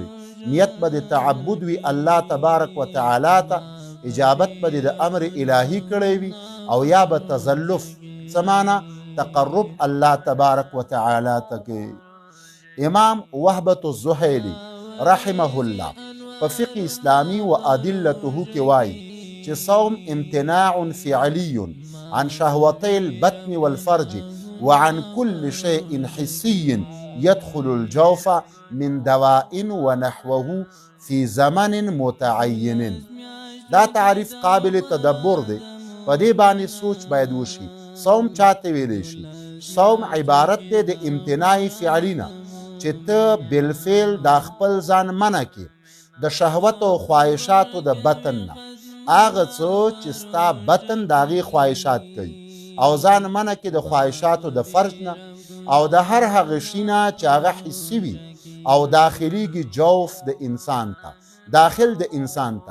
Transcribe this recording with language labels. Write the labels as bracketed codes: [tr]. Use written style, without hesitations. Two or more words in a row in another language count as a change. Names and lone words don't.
[ps] نیت به د تعبد وي [ar] الله تبارک و تعالی [ps] ته، اجابت به د امر الهی کړی وي، او یا به تزلف سمانا تقرب [ar] الله تبارک و تعالی [ps] ته کې. [ar] امام وهبة الزهيلي رحمه الله په فقه اسلامی و ادلته [ps] کې وایي چې [ar] صوم امتناع فعلی عن شهوتي البطن والفرج وعن كل شيء حسي يدخل الجوف من دواء ونحوه في زمن متعين. [ps] دا تعریف قابل تدبر دی، په دې باندې سوچ باید وشي. صوم چاته ویلی شي؟ صوم عبارت دی د امتناع فعلی نه چې ته بالفعل دا خپل ځان منع کړي د شهوت او خواهشاتو د بطن نه، هغه څه چې ستا بطن د هغې خواهشات کوي، او ځان منع کړي د خواهشاتو د فرج نه، او د هر هغه شي نه چې هغه حسي وي او داخلیږي جوف د انسان ته، داخل د انسان ته.